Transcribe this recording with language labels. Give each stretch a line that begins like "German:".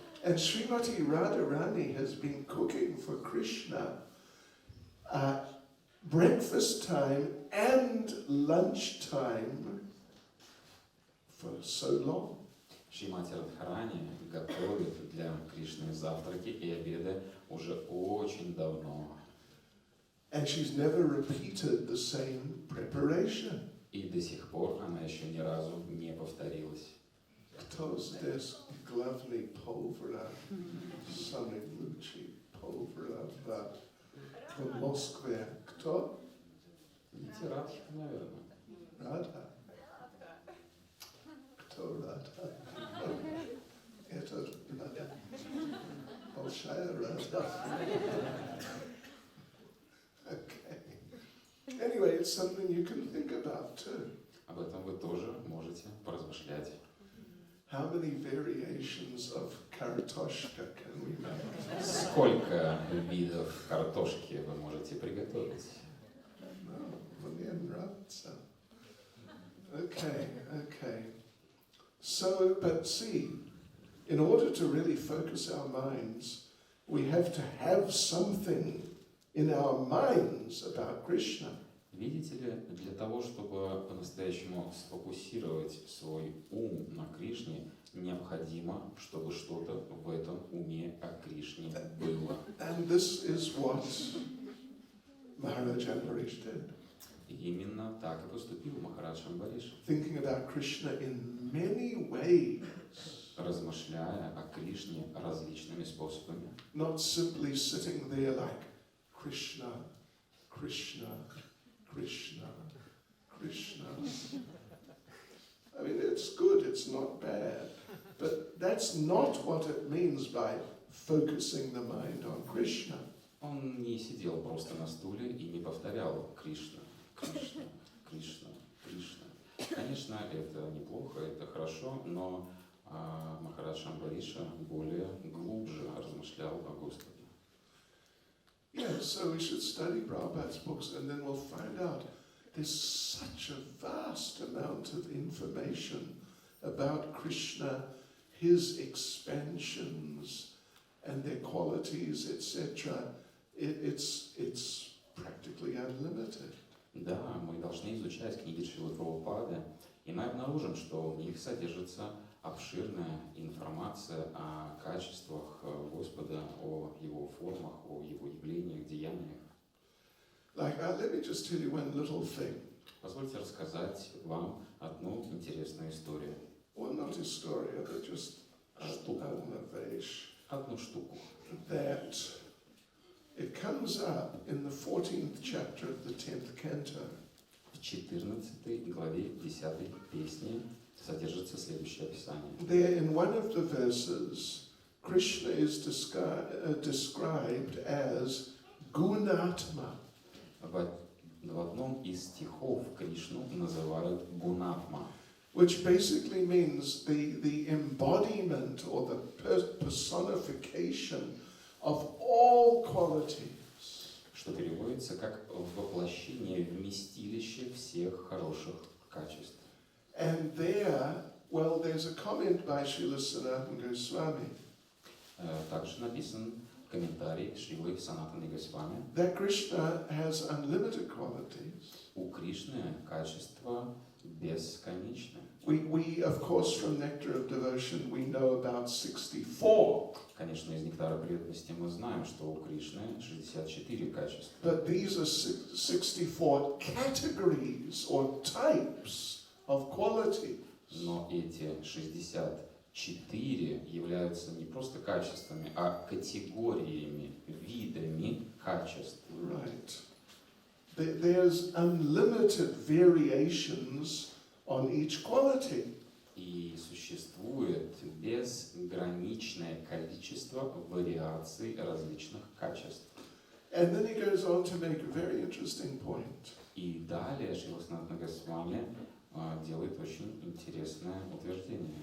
English: And Srimati Radharani has been cooking for Krishna breakfast time and lunch time for so long.
Russian: Шримати Радхарани готовит для Кришны завтраки и обеды уже очень давно.
English: And she's never repeated the same preparation.
Russian: И до сих пор она еще ни разу не повторилась. Кто здесь главный повар, самый лучший повар в Москве? Кто? Видите, Радха, наверное. Радха. Кто Радха? Это Радха. Большая Радха.
English: Okay. Anyway, it's something you can think about too.
Russian: Об этом вы тоже можете поразмышлять.
English: How many variations of kartoshka can we make?
Russian: Сколько видов картошки вы можете приготовить?
English: No,
Russian: мне нравится.
English: Okay. So, but see, in order to really focus our minds, we have to have something in our minds about Krishna.
Russian: Видите ли, для того, чтобы по-настоящему сфокусировать свой ум на Кришне, необходимо, чтобы что-то в этом уме о Кришне было.
English: And this is what Maharaj Ambarish did.
Russian: И именно так и поступил Махарадж Амбариш.
English: Thinking about Krishna in many ways.
Russian: Размышляя о Кришне различными способами.
English: Not simply sitting there like Krishna, Krishna, Krishna, Krishna. I mean, it's good, it's not bad. But that's not what it means by focusing the mind on Krishna.
Russian: Он не сидел просто на стуле и не повторял Кришна, Кришна, Кришна, Кришна. Конечно, это неплохо, это хорошо, но Махарадж Амбариша более глубже размышлял о Господе.
English: Yeah, so we should study Prabhupada's books and then we'll find out there's such a vast amount of information about Krishna, his expansions and their qualities, etc. It's practically unlimited.
Russian: Да, мы должны изучать книги Шрилы Прабхупады, И мы обнаружим, что в них содержится обширная информация о качествах Господа, о Его формах, о Его явлениях, деяниях.
English: Like, let me just tell you one little thing.
Russian: Позвольте рассказать вам одну интересную историю.
English: Well, not a story, but just
Russian: Штуку. Одну штуку.
English: That it comes up in the 14th chapter of the 10th canto.
Russian: В 14 главе 10 песни содержится следующее описание.
English: There, in one of the verses, Krishna is described as Gunatma.
Russian: В одном из стихов Кришну называют Гунатма,
English: Which basically means the embodiment or the personification of all qualities.
Russian: что переводится как воплощение, вместилище всех хороших качеств.
English: And there, well, there's a comment by Srila Sanatana Goswami
Russian: Также написан комментарий Шрилы Санатаны Госвами.
English: that Krishna has unlimited qualities.
Russian: У Кришны качество бесконечное.
English: We, of course, from Nectar of Devotion, we know about 64.
Russian: Конечно, из нектара преданности мы знаем, что у Кришны 64 качества.
English: But these are 64 categories or types of quality.
Russian: Но эти 64 являются не просто качествами, а категориями, видами качеств.
English: Right. There's unlimited variations on each quality.
Russian: И существует безграничное количество вариаций различных качеств.
English: And then he goes on to make a very interesting point.
Russian: И далее Шрила Санатана Госвами делает очень интересное утверждение.